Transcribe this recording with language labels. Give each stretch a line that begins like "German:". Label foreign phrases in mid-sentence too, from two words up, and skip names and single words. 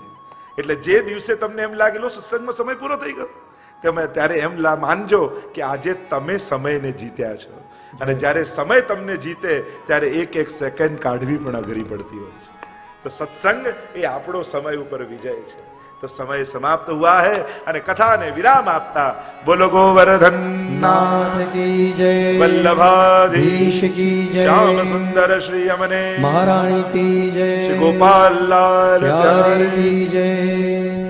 Gujarati: એટલે જે દિવસે તમને એમ લાગેલો સત્સંગમાં સમય પૂરો થઈ ગયો, તમે ત્યારે એમ માનજો કે આજે તમે સમયને જીત્યા છો. અને જ્યારે સમય તમને જીતે ત્યારે એક એક સેકન્ડ કાઢવી પણ અઘરી પડતી હોય છે. તો સત્સંગ એ આપણો સમય ઉપર વિજય છે.
Hindi: तो समय समाप्त हुआ है
Gujarati: અને કથાને વિરામ આપતા બોલો ગોવર્ધન
Hindi: नाथ की जय, વલ્લભાધીશ की जय, શ્યામ સુંદર શ્રી અમને महारानी की जय, શ્રી ગોપાલ લાલ प्यारी की जय.